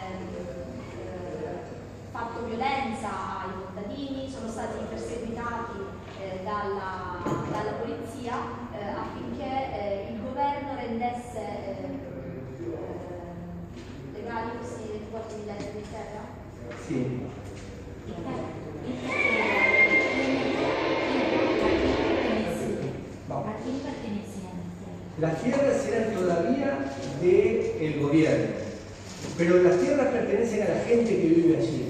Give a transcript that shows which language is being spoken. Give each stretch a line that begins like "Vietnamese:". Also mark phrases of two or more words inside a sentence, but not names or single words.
Italian: fatto violenza ai contadini, sono stati perseguitati dalla polizia affinché il governo rendesse legali questi 24.000 ettari di terra?
Spanish: Sí. ¿A quién pertenecían? Las tierras eran todavía del gobierno, pero las tierras pertenecen a la gente que vive allí.